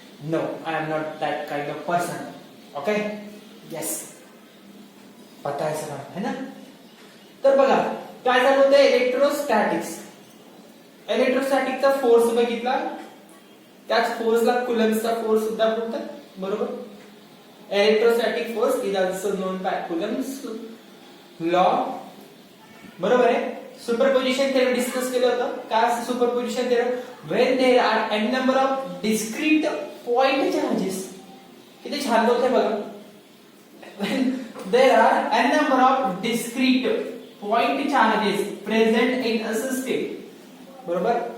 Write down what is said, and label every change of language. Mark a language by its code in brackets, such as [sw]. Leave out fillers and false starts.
[en] No, I am not that kind of person. Okay, yes, [mr] पता आहे sir, है ना. तर बघा काय झालं होतं. इलेक्ट्रोस्टॅटिक्स. इलेक्ट्रोस्टॅटिकचा फोर्स बघितला, त्याच फोर्सला कुलम्बचा फोर्स सुद्धा बोलतात. बरोबर. [en] Electrostatic force is also known by Coulomb's law. [mr] बरोबर आहे. सुपरपोजिशन थेरम डिस्कस केलं होतं. [en] काय superposition theorem? When there are n number of discrete point charges. [mr] किती छान होते बघा. [en] When there are n number of discrete point charges present in a system. बरोबर.